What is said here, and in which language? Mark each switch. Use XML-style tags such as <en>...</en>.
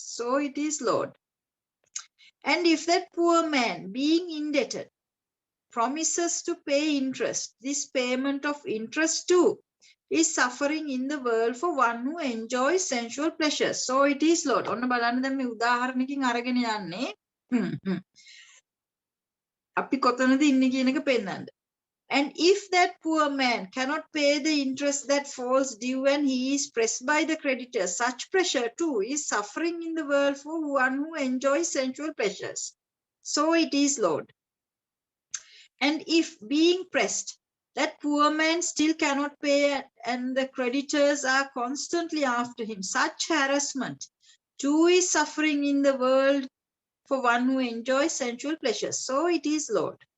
<en>So it is, Lord. And if that poor man, being indebted, promises to pay interest, this payment of interest too is suffering in the world for one who enjoys sensual pleasures. So it is, Lord.</en> <si>ඔන්න බලන්න දැන් මේ උදාහරණකින් අරගෙන යන්නේ. අපි කොතනද ඉන්නේ කියන එක පෙන්නන්න.</si> <en>And if that poor man cannot pay the interest that falls due and he is pressed by the creditors, such pressure too is suffering in the world for one who enjoys sensual pleasures. So it is, Lord. And if being pressed, that poor man still cannot pay and the creditors are constantly after him, such harassment too is suffering in the world for one who enjoys sensual pleasures. So it is, Lord.</en>